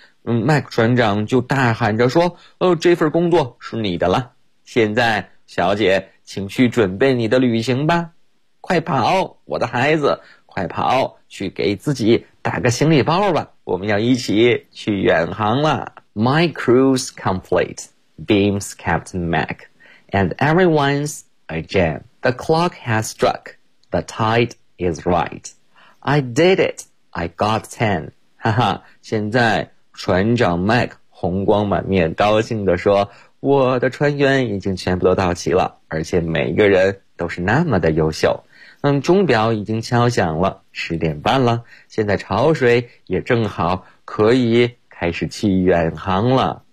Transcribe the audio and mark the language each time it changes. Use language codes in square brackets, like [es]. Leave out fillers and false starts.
[zh] Mac 船长就大喊着说，这份工作是你的了。现在，小姐，请去准备你的旅行吧。快跑，我的孩子，快跑，去给自己打个行李包吧，我们要一起去远航了。 [en] My crew's complete, beams Captain Mac, and everyone's a gem. The clock has struck, the tide is right. I did it. I got 10. [zh] 哈哈，现在船长 Mike 红光满面，高兴地说，我的船员已经全部都到齐了，而且每一个人都是那么的优秀。嗯，钟表已经敲响了，10:30了，现在潮水也正好可以开始去远航了。